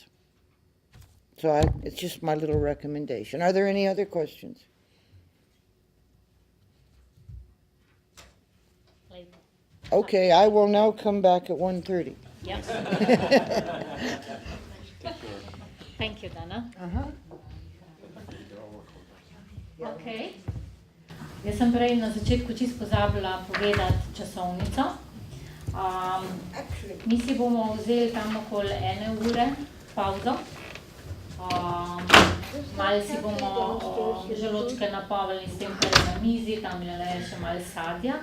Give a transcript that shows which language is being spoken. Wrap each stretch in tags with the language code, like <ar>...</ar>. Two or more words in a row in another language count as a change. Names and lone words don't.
<en>So it's just my little recommendation. Are there any other questions? Okay, I will now come back at 1:30. Yep. Thank you, Danah. Okay.</en> <sl>Jaz sem prej na začetku čisto pozabila povedati časovnico. Mi si bomo vzeli tam okoli 1 ure pauzo. Malo si bomo želočke napolnili s tem, kar je na mizi, tam je še malo sadja.</sl>